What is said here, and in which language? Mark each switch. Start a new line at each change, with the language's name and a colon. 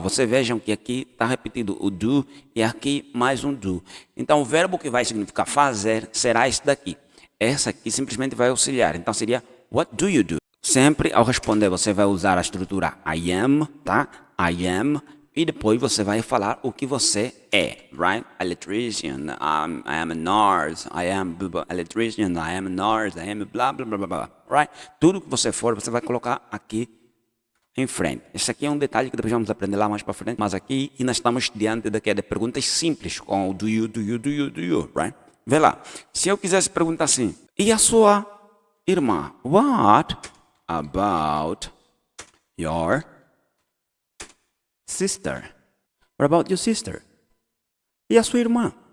Portuguese: Vocês vejam que aqui está repetido o do e aqui mais um do. Então, o verbo que vai significar fazer será esse daqui. Essa aqui simplesmente vai auxiliar. Então, seria
English: what do you do?
Portuguese: Sempre ao responder você vai usar a estrutura
English: I am,
Portuguese: tá?
English: I am.
Portuguese: E depois você vai falar o que você é,
English: right? Electrician, I am a nurse, I am electrician, I am a nurse, I am blah, blah, blah, blah, right?
Portuguese: Tudo que você for, você vai colocar aqui em frente. Esse aqui é um detalhe que depois vamos aprender lá mais para frente, mas aqui ainda estamos diante de perguntas simples com o
English: do you, do you,
Portuguese: do you, do you,
English: right?
Portuguese: Vê lá, se eu quisesse perguntar assim, e a sua irmã?
English: What about your sister? What about your sister?
Portuguese: E a sua irmã?